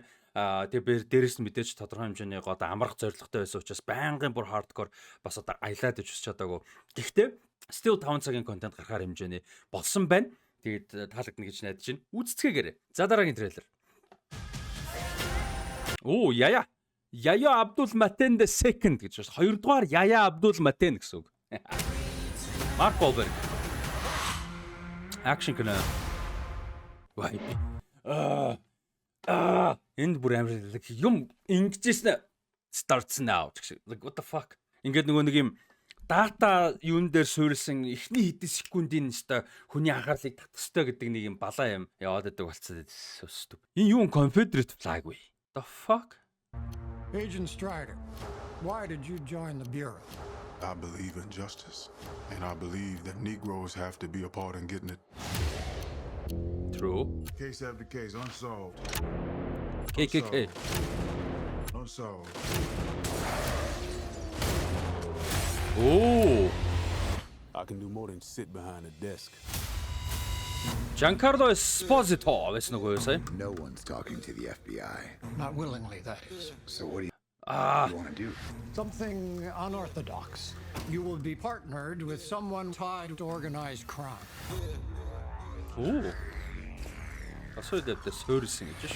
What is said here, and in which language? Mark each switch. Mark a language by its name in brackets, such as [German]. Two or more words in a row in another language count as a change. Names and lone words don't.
[Mongolian] Тэгээд дээрээс нь мэдээж тодорхой хэмжээний одоо амрах зорилготой байсан учраас байнгын бүр hardcore бас одоо аялаад иж чадаагүй. Гэхдээ still 5 цагийн контент гаргахаар хэмжээний болсон байна. Тэгээд таалагдана гэж найдаж байна. Үзцгээгээрэй. За дараагийн трейлер. Оо яя. Яя Абдул Матен [English] the second [Mongolian] гэж байна. Хоёрдугаар Яя Абдул Матен гэсэн үг. Марк Wahlberg. Action кино. Вай. Энд бүр амар юм ингэжсэн [English] starts now [Mongolian] гэсэн. [English] Like what the fuck? [Mongolian] Ингээд нөгөө нэг юм дата юун дээр суурилсан эхний хэдэн секундын өстой хүний анхаарлыг татах ёстой гэдэг нэг юм балаа юм яваад байдаг болцсон. Энэ юу Confederate flag вэ? [English] The fuck? Agent Strider, why did you join the Bureau? I believe in justice, and I believe that Negroes have to be a part in getting it. True. Case after case, unsolved. KKK. Unsolved. Oh. I can do more than sit behind a desk. [Mongolian] Giancarlo Esposito байсан уу юу сая? [English] No one's talking to the FBI. Not willingly, that is. So what do you want to do? Something unorthodox. You will be partnered with someone tied to organized crime. Ooh. That's what the servicing just.